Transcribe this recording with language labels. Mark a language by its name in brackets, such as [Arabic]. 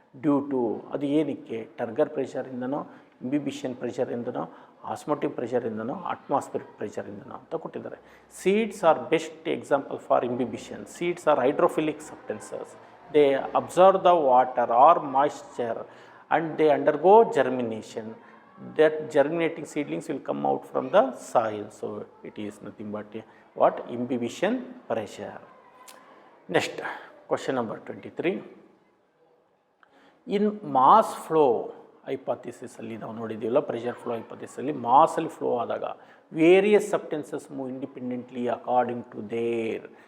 [Kannada] Due to ಅದು ಏನಕ್ಕೆ ಟರ್ಗರ್ ಪ್ರೆಷರಿಂದನೋ, ಇಂಬಿಬಿಷನ್ ಪ್ರೆಷರಿಂದನೋ, osmotic ಪ್ರೆಷರಿಂದನೋ, atmospheric ಪ್ರೆಷರಿಂದನೋ ಅಂತ ಕೊಟ್ಟಿದ್ದಾರೆ. [English] Seeds are best example for imbibition. Seeds are hydrophilic substances. They absorb the water or moisture and they undergo germination. That germinating seedlings will come out from the soil. So it is nothing but what? Imbibition pressure. Next question number 23, in mass flow hypothesis [Kannada] ಅಲ್ಲಿ ನಾವು ನೋಡಿದ್ದೀವಲ್ಲ, [English] pressure flow hypothesis [Kannada] ಅಲ್ಲಿ ಮಾಸಲ್ಲಿ flow ಆದಾಗ [English] Various substances move independently according to their.